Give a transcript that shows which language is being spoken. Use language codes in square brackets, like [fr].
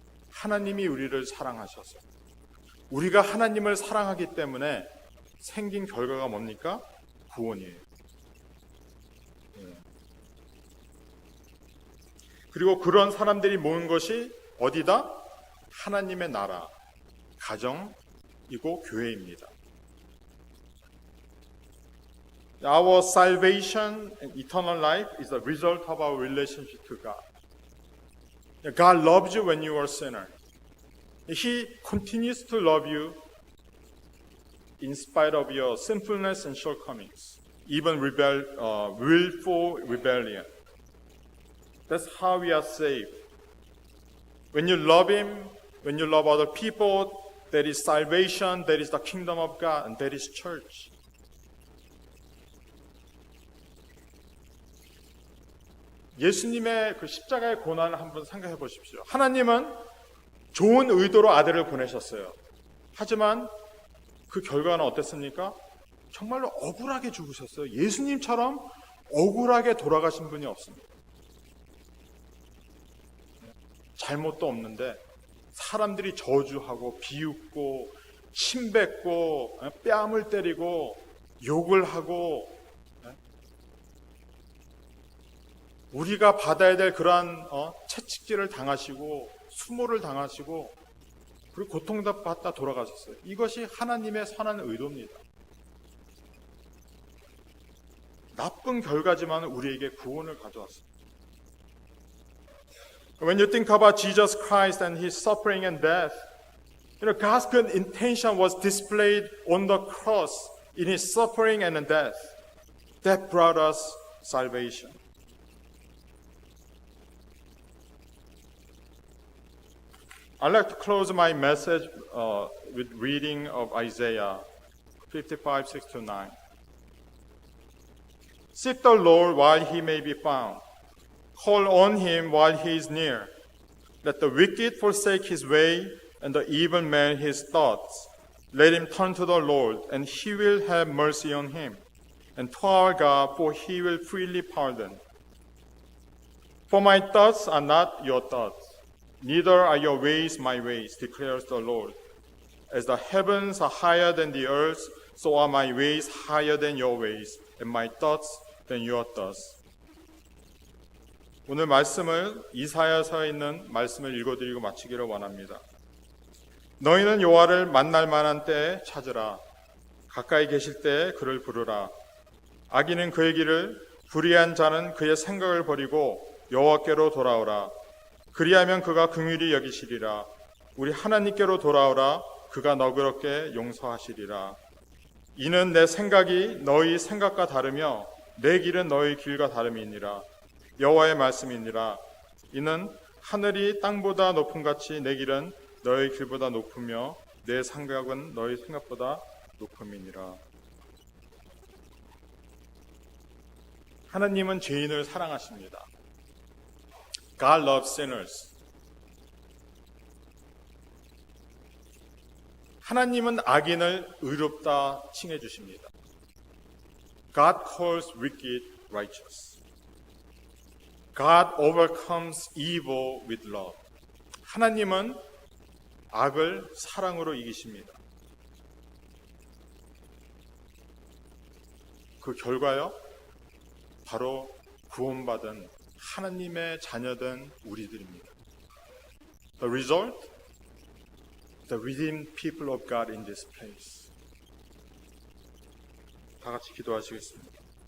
[ko] 하나님이 우리를 사랑하셔서, 우리가 하나님을 사랑하기 때문에 생긴 결과가 뭡니까? 구원이에요. 그리고 그런 사람들이 모인 것이 어디다? 하나님의 나라, 가정이고 교회입니다. [en] Our salvation and eternal life is a result of our relationship to God. God loves you when you are a sinner. He continues to love you in spite of your sinfulness and shortcomings, even willful rebellion. That's how we are saved. When you love Him, when you love other people, that is salvation, that is the kingdom of God, and that is church. [ko] 예수님의 그 십자가의 고난을 한번 생각해 보십시오. 하나님은 좋은 의도로 아들을 보내셨어요. 하지만 그 결과는 어땠습니까? 정말로 억울하게 죽으셨어요. 예수님처럼 억울하게 돌아가신 분이 없습니다. 잘못도 없는데 사람들이 저주하고 비웃고 침뱉고 뺨을 때리고 욕을 하고 우리가 받아야 될 그러한 채찍질을 당하시고 수모를 당하시고 그리고 고통받다 돌아가셨어요. 이것이 하나님의 선한 의도입니다. 나쁜 결과지만 우리에게 구원을 가져왔습니다. [en] When you think about Jesus Christ and His suffering and death, God's good intention was displayed on the cross in His suffering and death. That brought us salvation. I'd like to close my message with reading of Isaiah 55, 6-9. Seek the Lord while He may be found. Call on Him while He is near. Let the wicked forsake his way, and the evil man his thoughts. Let him turn to the Lord, and He will have mercy on him, and to our God, for He will freely pardon. For my thoughts are not your thoughts, neither are your ways my ways, declares the Lord. As the heavens are higher than the earth, so are my ways higher than your ways, and my thoughts than your thoughts. [ko] 오늘 말씀을 이사야서에 있는 말씀을 읽어드리고 마치기를 원합니다. 너희는 여호와를 만날 만한 때에 찾으라. 가까이 계실 때에 그를 부르라. 악인은 그의 길을, 불의한 자는 그의 생각을 버리고 여호와께로 돌아오라. 그리하면 그가 긍휼히 여기시리라. 우리 하나님께로 돌아오라. 그가 너그럽게 용서하시리라. 이는 내 생각이 너희 생각과 다르며 내 길은 너희 길과 다름이니라. 여호와의 말씀이니라. 이는 하늘이 땅보다 높음같이 내 길은 너희 길보다 높으며 내 생각은 너희 생각보다 높음이니라. 하나님은 죄인을 사랑하십니다. [en] God loves sinners. [ko] 하나님은 악인을 의롭다 칭해 주십니다. [en] God calls wicked righteous. God overcomes evil with love. [ko] 하나님은 악을 사랑으로 이기십니다. 그 결과요? 바로 구원받은 하나님의 자녀된 우리들입니다. [en] The result? The redeemed people of God in this place. [ko] 다 같이 기도하시겠습니다.